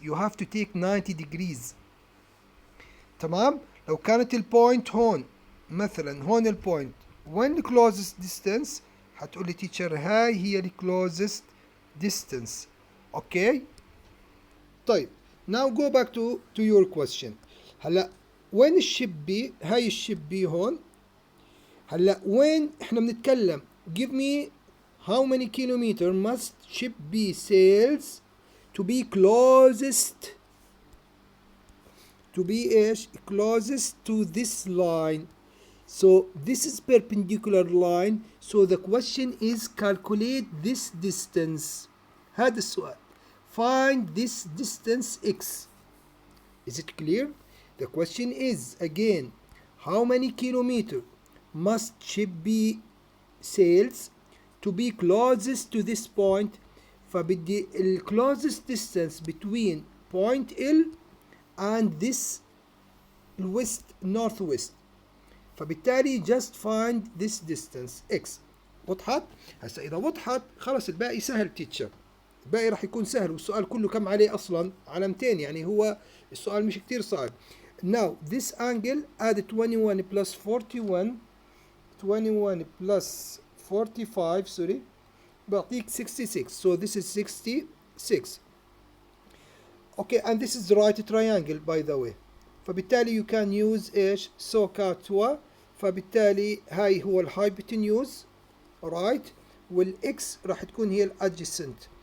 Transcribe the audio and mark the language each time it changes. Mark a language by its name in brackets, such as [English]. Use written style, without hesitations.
[English] You have to take 90 degrees. [Arabic] تمام؟ لو كانت البوينت هون مثلا هون البوينت [English] when the closest distance [Arabic] هتقول لي teacher هاي هي ال closest distance. اوكي طيب [English] now go back to your question. [Arabic] هلا وين الشيب بي؟ هاي الشيب بي هون. هلا وين احنا بنتكلم [English] give me how many kilometer must ship B sails to be closest ايش closest to this line. So this is perpendicular line, so the question is calculate this distance. [Arabic] هذا السؤال. [English] Find this distance x. Is it clear? The question is again how many kilometer must ship B sails to be closest to this point. فبدي ال closest distance between point L and this northwest. فبالتالي just find this distance x. [Arabic] وضحت؟ هسا إذا وضحت خلص الباقي سهل teacher. الباقي راح يكون سهل والسؤال كله كم عليه أصلا؟ علامتين يعني هو السؤال مش كتير صعب. [English] Now this angle add 21 plus 41 plus 45 sorry [Arabic] بعطيك [English] 66. So this is 66. Okay and this is the right triangle by the way. فبالتالي you can use ايش SOHCAHTOA. [Arabic] فبالتالي هاي هو الهايبوتنيوز right والاكس راح تكون هي الادجسنت.